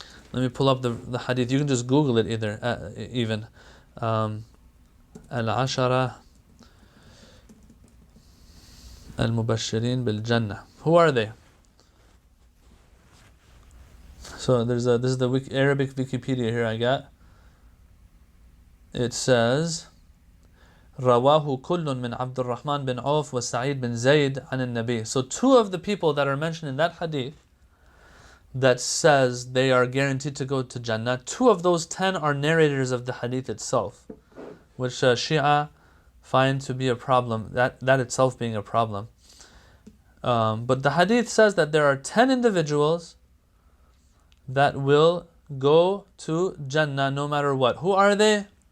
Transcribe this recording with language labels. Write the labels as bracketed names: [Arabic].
[English] Let me pull up the hadith. You can just Google it even. Al-ashara al-mubashshirin bil-jannah. Who are they? So this is the Arabic Wikipedia here I got. It says [Arabic] رواه كل من عبد الرحمن بن عوف وسعيد بن زيد عن النبي. [English] So two of the people that are mentioned in that hadith that says they are guaranteed to go to Jannah, 2 of those 10 are narrators of the hadith itself, which Shia find to be a problem, that itself being a problem. But the hadith says that there are 10 individuals that will go to Jannah no matter what. Who are they?